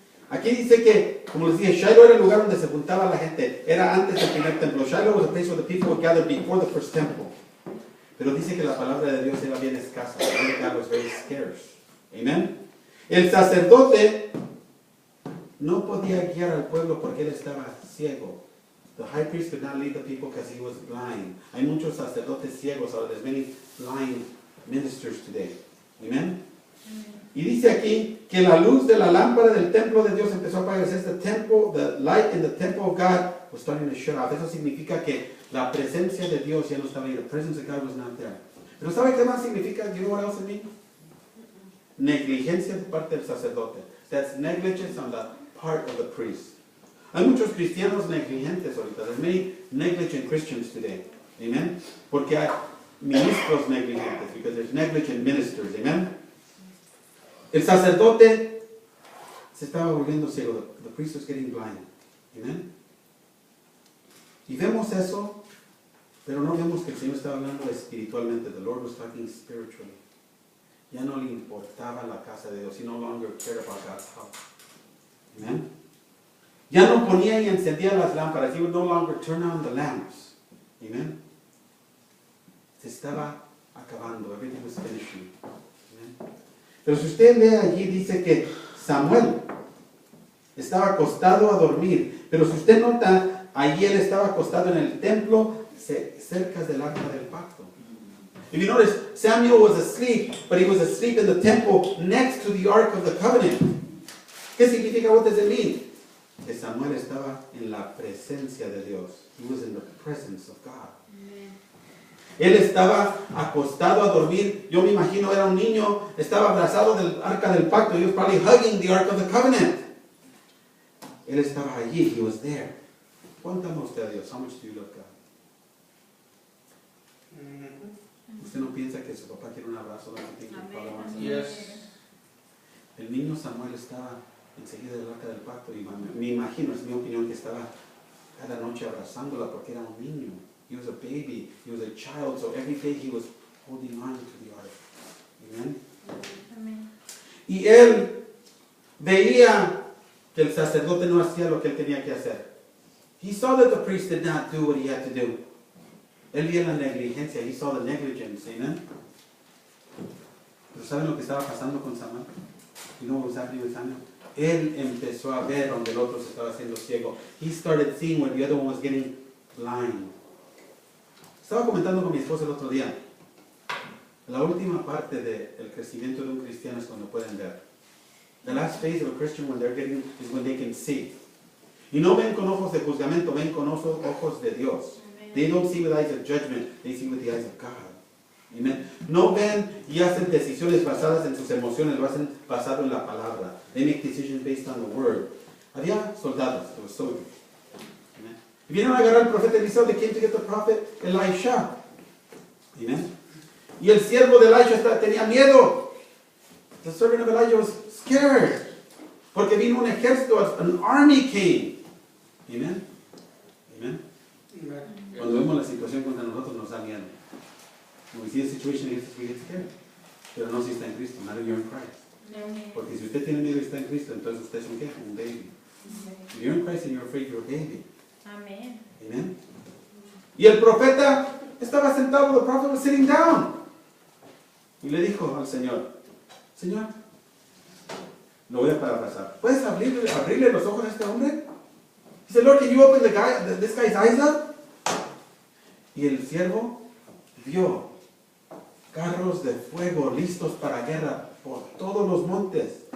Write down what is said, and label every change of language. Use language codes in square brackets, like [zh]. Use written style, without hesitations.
[es] Aquí dice que, como les dije, Shiloh era el lugar donde se juntaba la gente. Era antes del primer templo. [en] Shiloh was a place where the people would gather before the first temple. [es] Pero dice que la palabra de Dios era bien escasa. [en] The word of God was very scarce. Amen. [es] El sacerdote no podía guiar al pueblo porque él estaba ciego. [en] The high priest could not lead the people because he was blind. [es] Hay muchos sacerdotes ciegos ahora. [en] There's many blind ministers today. [es] Amen. Y dice aquí que la luz de la lámpara del templo de Dios empezó a apagar. [en] It says the light in the temple of God was starting to shut off. [es] Eso significa que la presencia de Dios ya no estaba ahí. [en] The presence of God was not there. [es] Pero ¿sabe qué más significa? [en] Do you know what else it means? [es] negligencia de parte del sacerdote. [en] That's negligence on the part of the priest. [es] Hay muchos cristianos negligentes ahorita. [en] There's many negligent Christians today. Amen. [es] Porque hay ministros negligentes. [en] Because there's negligent ministers. Amen. [es] El sacerdote se estaba volviendo ciego. [en] The priest was getting blind. Amen. [es] Y vemos eso, pero no vemos que el Señor estaba hablando espiritualmente. [en] The Lord was talking spiritually. [es] Ya no le importaba la casa de Dios. [en] He no longer cared about God's house. [es] Amen. Ya no ponía y encendía las lámparas. [en] He would no longer turn on the lamps. Amen. [es] Se estaba acabando. [en] Everything was finishing. Amen. [es] Pero si usted lee allí, dice que Samuel estaba acostado a dormir. Pero si usted nota, allí él estaba acostado en el templo cerca del arca del pacto. [en] If you notice, Samuel was asleep, but he was asleep in the temple next to the Ark of the Covenant. [es] ¿Qué significa? [en] What does it mean? [es] Que Samuel estaba en la presencia de Dios. [en] He was in the presence of God. [es] Él estaba acostado a dormir. Yo me imagino era un niño, estaba abrazado del arca del pacto. [en] He was probably hugging the Ark of the Covenant. [es] Él estaba allí. [en] He was there. [es] ¿Cuánto ama usted a Dios? [en] How much do you love God? [es] ¿Usted no piensa que su papá quiere un abrazo? [en] Yes. [es] El niño Samuel estaba enseguida del arca del pacto y me imagino, es mi opinión, que estaba cada noche abrazándola porque era un niño. [en] He was a baby, he was a child, so every day he was holding on to the ark. Amen. [es] Amén. Y él veía que el sacerdote no hacía lo que él tenía que hacer. [en] He saw that the priest did not do what he had to do. [es] Él vio la negligencia. [en] He saw the negligence. Amen. [es] Pero ¿saben lo que estaba pasando con Samuel? [en] You know what was happening with Samuel? [es] Él empezó a ver donde el otro se estaba haciendo ciego. [en] He started seeing when the other one was getting blind. [es] Estaba comentando con mi esposa el otro día. La última parte del crecimiento de un cristiano es cuando pueden ver. [en] The last phase of a Christian when they're getting is when they can see. [es] Y no ven con ojos de juzgamiento, ven con ojos de Dios. [en] They don't see with eyes of judgment, they see with the eyes of God. Amen. [es] No ven y hacen decisiones basadas en sus emociones, lo hacen basado en la palabra. [en] They make decisions based on the word. [es] Había soldados, [en] there were soldiers. Amen. [es] Y vinieron a agarrar al profeta Eliseo. [en] They came to get the prophet Elisha. Amen. [es] Y el siervo de Elisha tenía miedo. [en] The servant of Elijah was scared. [es] Porque vino un ejército, [en] an army came. [es] Amen. Amen. Cuando vemos la situación contra nosotros nos da miedo. [en] When we see a situation against us, we get scared. [es] Pero no si está en Cristo, [en] not if you're in Christ. [es] Porque si usted tiene miedo y está en Cristo, entonces usted es un ¿qué? Un baby. [en] If you're in Christ and you're afraid, you're a baby. [es] Amén. Amen. Y el profeta estaba sentado, [en] the prophet was sitting down. [es] Y le dijo al Señor, Señor, lo voy a parafrasar. ¿Puedes abrirle los ojos a este hombre? [en] He said, Lord, can you open this guy's eyes up? [es] Y el siervo vio carros de fuego listos para guerra por todos los montes.